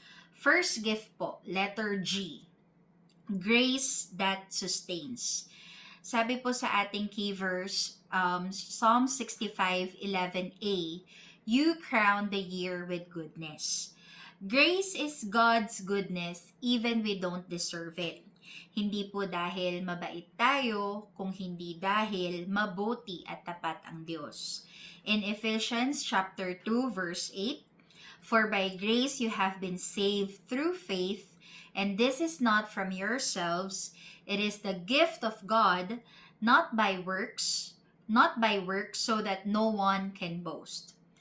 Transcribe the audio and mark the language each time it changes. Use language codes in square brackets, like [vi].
[en] First gift po, letter G, grace that sustains. Sabi po sa ating key verse, Psalm 65:11a, "You crown the year with goodness." Grace is God's goodness even we don't deserve it. [tl] Hindi po dahil mabait tayo, kung hindi dahil mabuti at tapat ang Diyos. [en] In Ephesians chapter 2 verse 8, "For by grace you have been saved through faith, and this is not from yourselves, it is the gift of God, not by works, so that no one can boast."